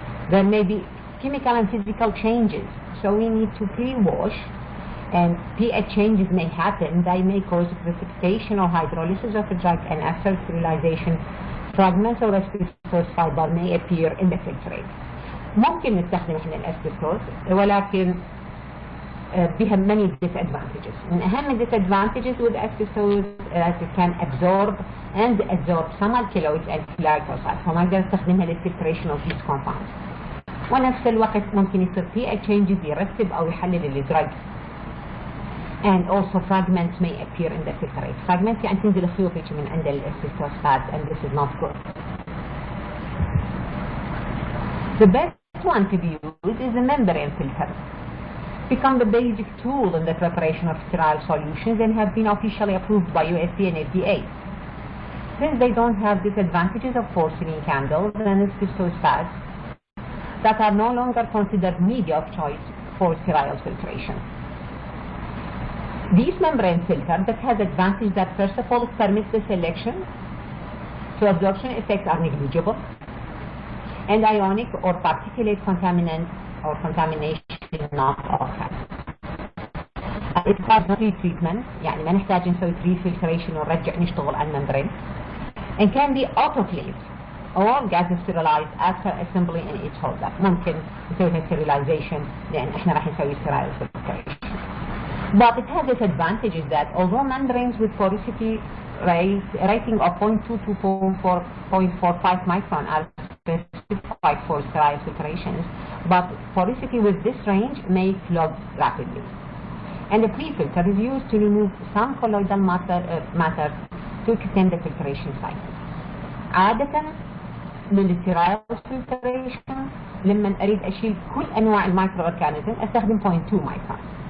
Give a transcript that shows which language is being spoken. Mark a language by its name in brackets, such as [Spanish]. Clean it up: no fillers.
[English] There may be chemical and physical changes, so we need to pre-wash, and pH changes may happen. They may cause precipitation or hydrolysis of the drug, and after sterilization, fragments of asbestos fiber may appear in the filtrate. [Arabic] ممكن نستخدم احنا الاسبستوس ولكن بها [English] many disadvantages. [Arabic] من أهم [English] disadvantages with asbestos that it can absorb and adsorb some alkaloids and glycosides، [Arabic] فما نقدر نستخدمها للفلتريشن [English] of these compounds. [Arabic] ونفس الوقت ممكن يصير pH changes يرسب أو يحلل الدرج. [English] And also fragments may appear in the filtrate. Fragments [Arabic] يعني تنزل خيوط من عند الاسبستوس [English] pads, and this is not good. The best one to be used is the membrane filter. Become the basic tool in the preparation of sterile solutions and have been officially approved by USD and FDA. Since they don't have disadvantages of porcelain candles and asbestos pads that are no longer considered media of choice for sterile filtration. These membrane filters that has advantage that first of all permits the selection, so absorption effects are negligible, and ionic or particulate contaminant or contamination not occur. It requires no treatment، [Arabic] يعني ما نحتاج نسوي refiltration ونرجع نشتغل على الممبرين. [English] And can be autoclaved or gas sterilized after assembly in each holder. [Arabic] ممكن نسوي sterilization لأن احنا راح نسوي sterile filtration. [English] But it has disadvantages that although membranes with porosity rating of 0.2 to 0.45 micron are specified for sterile filtrations, but porosity with this range may clog rapidly. And the pre-filter is used to remove some colloidal matter to extend the filtration cycle. [Arabic] عادة للستيرايل filtration لما أريد أشيل كل أنواع المايكرو أورجانيزم أستخدم 0.2 micron.